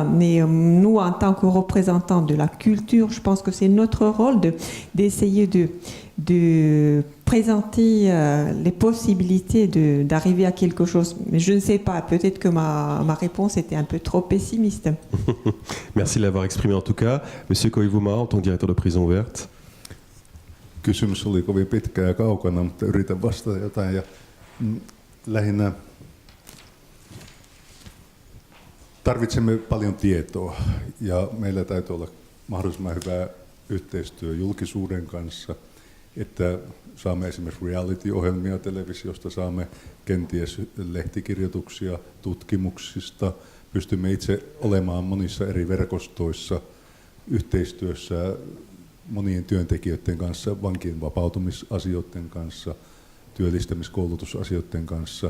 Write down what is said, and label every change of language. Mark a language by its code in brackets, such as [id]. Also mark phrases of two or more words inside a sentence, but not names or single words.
[fr] Mais nous, en tant que représentants de la culture, je pense que c'est notre rôle d'essayer de présenter les possibilités d'arriver à quelque chose. Mais je ne sais pas, peut-être que ma réponse était un peu trop pessimiste. Merci de l'avoir exprimé en tout cas. Monsieur Koivuma, en tant que directeur de prison ouverte. [fi] Kysymys oli kovin pitkä ja kaukana, mutta yritän vastata jotain. Ja lähinnä tarvitsemme paljon tietoa ja meillä täytyy olla mahdollisimman hyvää yhteistyö julkisuuden kanssa, että saamme esimerkiksi reality-ohjelmia televisiosta, saamme kenties lehtikirjoituksia tutkimuksista, pystymme itse olemaan monissa eri verkostoissa yhteistyössä monien työntekijöiden kanssa, vankien vapautumisasioiden kanssa, työllistämiskoulutusasioiden kanssa.